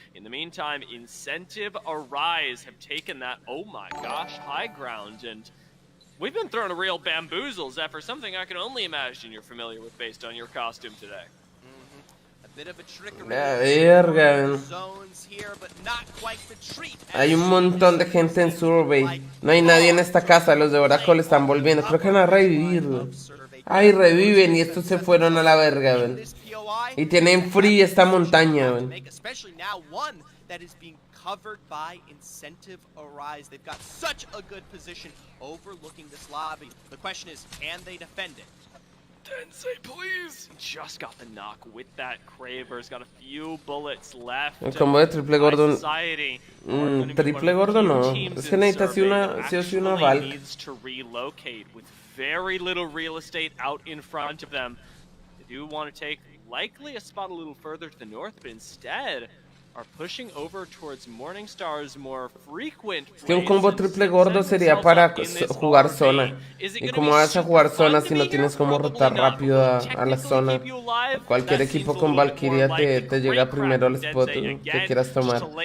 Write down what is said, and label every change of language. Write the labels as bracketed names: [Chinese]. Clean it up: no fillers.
[English] In the meantime, Incentive Arise have taken that, oh my gosh, high ground, and we've been thrown a real bamboozle, Zephyr, something I can only imagine you're familiar with based on your costume today. Bit of a trickery. [Spanish] La verga. [English] Zones here, but not quite the treat. [Spanish] Hay un montón de gente en Survey. No hay nadie en esta casa. Los de Oracle están volviendo. Creo que van a revivir, güey. Ay, reviven y estos se fueron a la verga, güey. Y tienen free esta montaña, güey. [English] Especially now one that is being covered by Incentive Arise. They've got such a good position overlooking this lobby. The question is, can they defend it? Tensei, please! Just got the knock with that Kraber's got a few bullets left. [Spanish] El combo de triple gordo. [English] Society [Spanish] Triple gordo no. Es que necesitas sí o sí una Valk. [English] Needs to relocate with very little real estate out in front of them. They do want to take likely a spot a little further to the north, but instead are pushing over towards Morningstar's more frequent. [Spanish] Es que un combo triple gordo sería para jugar zona. ¿Y cómo vas a jugar zona si no tienes cómo rotar rápido a la zona? Cualquier equipo con Valkyria te llega primero al spot que quieras tomar.